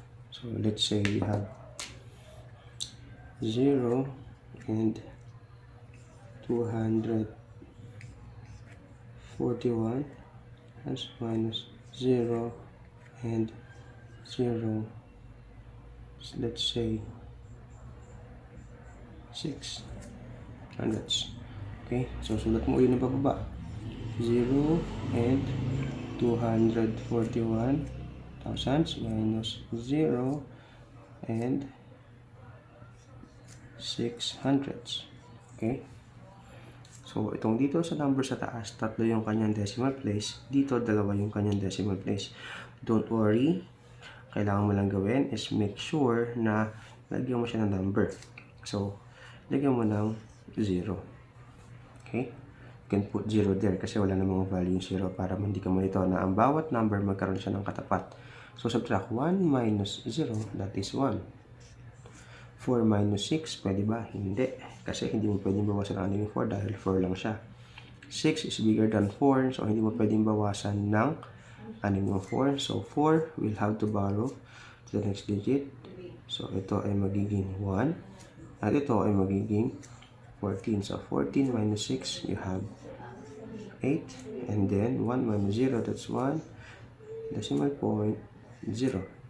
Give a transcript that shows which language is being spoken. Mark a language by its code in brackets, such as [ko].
[en] So, let's say we have 0 and 241 minus 0 and 0, let's say 6 hundredths. [tl] Okay, so sulat mo yun ang pababa. [en] 0 and 241 thousandths minus 0 and 6 hundredths. Okay, so itong dito sa number sa taas, tatlo yung kanyang decimal place. Dito, dalawa yung kanyang decimal place. Don't worry. Kailangan mo lang gawin is make sure na lagyan mo siya ng number. So, lagyan mo ng 0. Okay? You can put 0 there kasi wala namang value yung 0 para hindi ka malito na ang bawat number magkaroon siya ng katapat. So, subtract 1 minus 0, that is 1. [tl] 4 minus 6, pwede ba? Hindi. Kasi hindi mo pwedeng bawasan ang yung 4 dahil 4 lang siya. [en] 6 is bigger than 4, [tl] so hindi mo pwedeng bawasan ng anim yung 4. [en] So, 4 will have to borrow to the next digit. [tl] So, ito ay magiging 1. At ito ay magiging 14. [en] So, 14 minus 6, you have 8, and then 1 minus 0, that's 1, decimal point 0.